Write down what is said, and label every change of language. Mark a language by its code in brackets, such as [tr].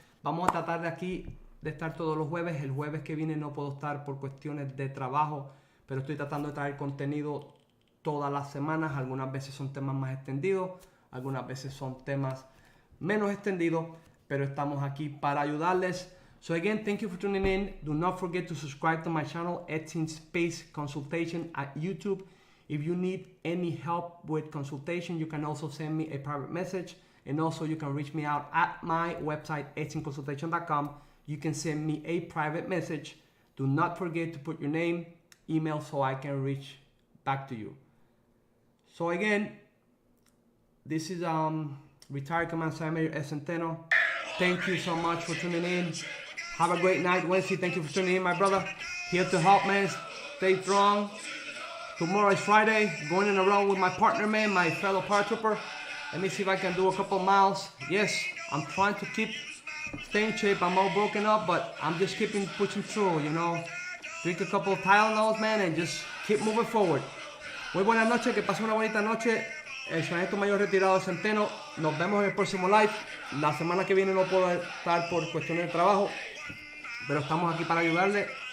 [es] Vamos a tratar de estar todos los jueves. El jueves que viene no puedo estar por cuestiones de trabajo, pero estoy tratando de traer contenido todas las semanas. Algunas veces son temas más extendidos, algunas veces son temas menos extendidos, pero estamos aquí para ayudarles. [en] So again, thank you for tuning in. Do not forget to subscribe to my channel, Etsin Space Consultation at YouTube. If you need any help with consultation, you can also send me a private message. And also you can reach me out at my website, etsinconsultation.com. You can send me a private message. Do not forget to put your name, email, so I can reach back to you. So again, this is retired Command Sergeant Major S. Centeno. Thank you so much for tuning in. Have a great night, Wednesday. Thank you for tuning in, my brother. Here to help, man. Stay strong. Tomorrow is Friday. Going in a row with my partner, man, my fellow paratrooper. Let me see if I can do a couple miles. Yes, I'm trying to keep staying shape. I'm all broken up, but I'm just keeping pushing through, you know. Drink a couple of Tylenols, man, and just keep moving forward. [es] Muy buenas noches, que pasen una bonita noche. El sargento mayor retirado de Centeno. Nos vemos en el próximo live. La semana que viene no puedo estar por cuestiones de trabajo, pero estamos aquí para ayudarle.